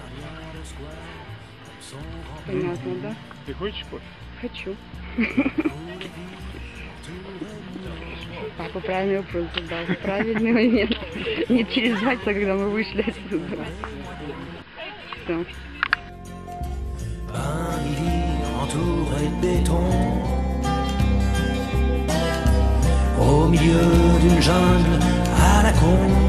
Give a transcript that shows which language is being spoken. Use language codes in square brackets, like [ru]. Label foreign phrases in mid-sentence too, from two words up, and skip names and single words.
[ru] Понятно, да? Ты хочешь кофе? Хочу. Папа правильный вопрос задал. В правильный момент. Не через 2 часа, когда мы вышли отсюда. Все. [fr] Un lit entouré de béton, au milieu d'une jungle à la con.